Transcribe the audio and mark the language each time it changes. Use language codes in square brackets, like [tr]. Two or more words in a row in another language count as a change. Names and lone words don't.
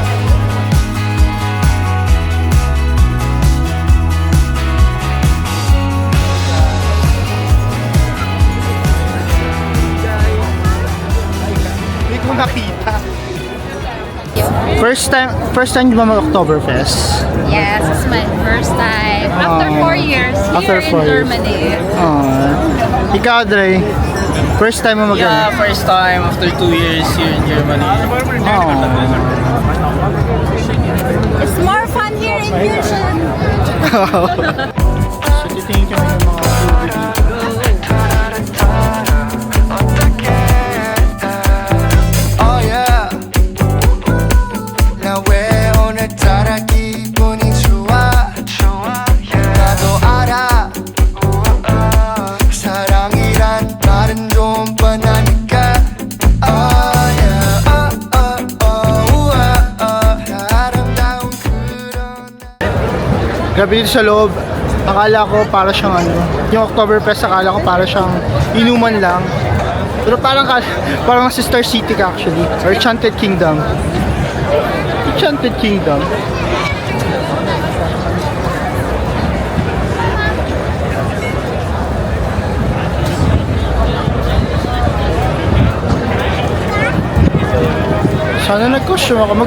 [tl] Hindi ko nakita. [en] First time [tl] di ba mag-Oktoberfest? [en] Yes, it's my first time. After 4 years After here 4 in years. Germany. [tl] Ikaw, Dre, [en] first time [tl] mo [en] Yeah, first time after 2 years here in Germany. It's more fun here in Fusion. [tl] So, titingin kami ng mga food dito. [en] Oh yeah [ko] 나 왜 오늘따라 기분이 좋아 나도 알아 사랑이란 말은 좀 뻔하니까 [en] Oh yeah [ko] 아름다운 그런 [tl] Grabe dito sa loob. Akala ko para siyang yung Oktoberfest akala ko para siyang inuman lang. Pero parang nasa Star City ka actually. Or Enchanted Kingdom. Enchanted Kingdom. Sana nag-costume ako.